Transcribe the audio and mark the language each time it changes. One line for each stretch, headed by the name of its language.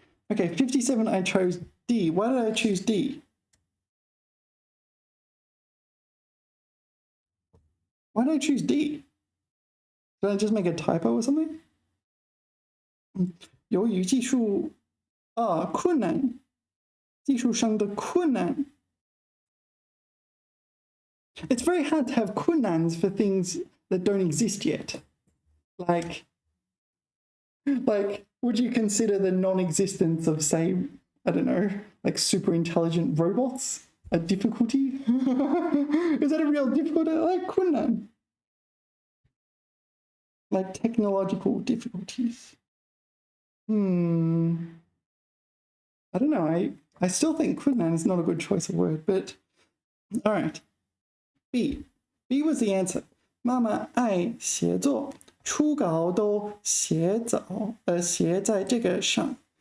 English: Okay, 57, I chose D. Why did I choose D? Why did I choose D? Did I just make a typo or something?
Chinese: 由于技术困难，技术上的困难。
English: It's very hard to have 困难 for things that don't exist yet. Like, would you consider the non-existence of, say, I don't know, like super intelligent robots a difficulty? Is that a real difficulty? Like 困难. Like technological difficulties. I don't know. I still think 困难 is not a good choice of word, but all right. B was the answer.
Chinese: 妈妈爱写作，初稿都写在这个上。